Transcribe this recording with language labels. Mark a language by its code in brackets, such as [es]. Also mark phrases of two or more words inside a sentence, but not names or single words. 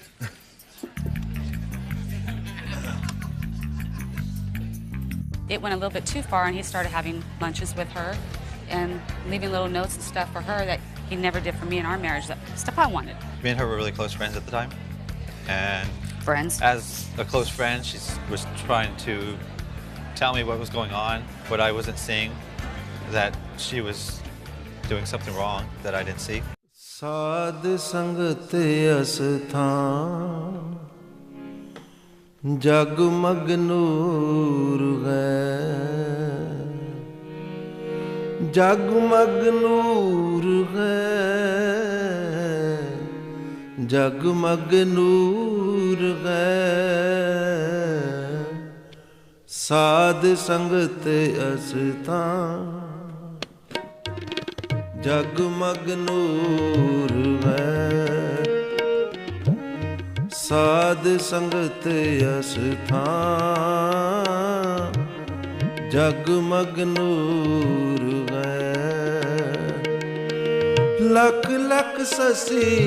[en] It went a little bit too far, and he started having lunches with her and leaving little notes and stuff for her that he never did for me in our marriage, that stuff I wanted. Me and her were really close friends at the time. And Friends. as a close friend, she was trying to tell me what was going on, what I wasn't seeing, that she was doing something wrong that I didn't see. [pa] ਸਾਧ ਸੰਗਤ ਅਸਥਾਨ ਜਗਮਗ ਨੂਰ ਹੈ ਜਗਮਗ ਨੂਰ ਹੈ ਜਗਮਗ ਨੂਰ ਹੈ ਸਾਧ ਸੰਗਤ ਅਸਥਾਨ ਜਗਮਗ ਨੂਰ ਹੈ ਸਾਧ ਸੰਗਤ ਅਸਥਾਨ ਜਗਮਗ ਨੂਰ ਹੈ ਲਖ ਲਖ ਸਸੀ